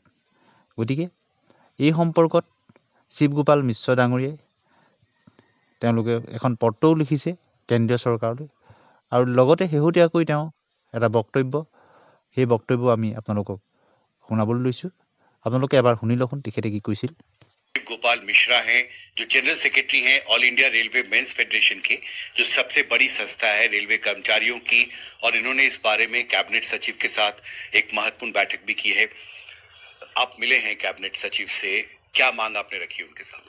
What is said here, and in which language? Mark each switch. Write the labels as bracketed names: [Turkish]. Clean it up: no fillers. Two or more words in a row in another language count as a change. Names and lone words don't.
[Assamese] গতিকে এই সম্পৰ্কত শিৱগোপাল মিশ্ৰ ডাঙৰীয়াই তেওঁলোকে এখন পত্ৰও লিখিছে কেন্দ্ৰীয় চৰকাৰলৈ আৰু লগতে শেহতীয়াকৈ তেওঁ এটা বক্তব্য, সেই বক্তব্য আমি আপোনালোকক শুনাবলৈ লৈছোঁ। আপোনালোকে এবাৰ শুনি লওকচোন তেখেতে কি কৈছিল। [Hindi] गोपाल मिश्रा हैं, जो जनरल सेक्रेटरी हैं ऑल इंडिया रेलवे मेंस फेडरेशन के, जो सबसे बड़ी संस्था है रेलवे कर्मचारियों की, और इन्होंने इस बारे में कैबिनेट सचिव के साथ एक महत्वपूर्ण बैठक भी की है। आप मिले हैं कैबिनेट सचिव से, क्या मांग आपने रखी उनके सामने?